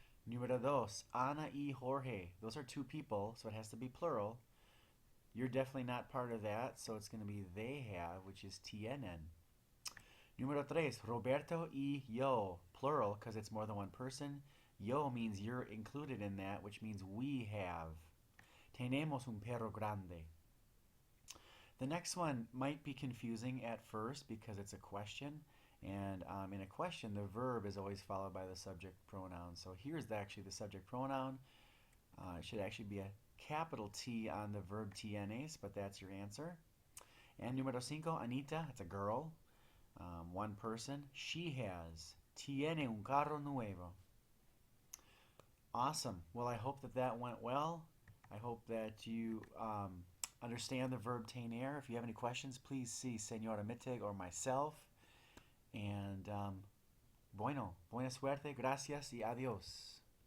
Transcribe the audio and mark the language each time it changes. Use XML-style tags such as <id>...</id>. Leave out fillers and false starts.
<en>Número 2, Ana y Jorge. Those are 2 people, so it has to be plural. You're definitely not part of that, so it's going to be they have, which is tienen. Número 3, Roberto y yo, plural, because it's more than one person. Yo means you're included in that, which means we have.</en> <es>Tenemos un perro grande.</es> <en>The next one might be confusing at first because it's a question, and in a question the verb is always followed by the subject pronoun. So here's actually the subject pronoun. It should actually be a capital T on the verb tienes, but that's your answer. And número 5, Anita, it's a girl, one person.</en> <es>She has. Tiene un carro nuevo. Awesome.</es> <en>Well, I hope that that went well. I hope that you understand the verb tener. If you have any questions, please see Senora Mittig or myself.</en> <es>And buena suerte, gracias y adiós.</es>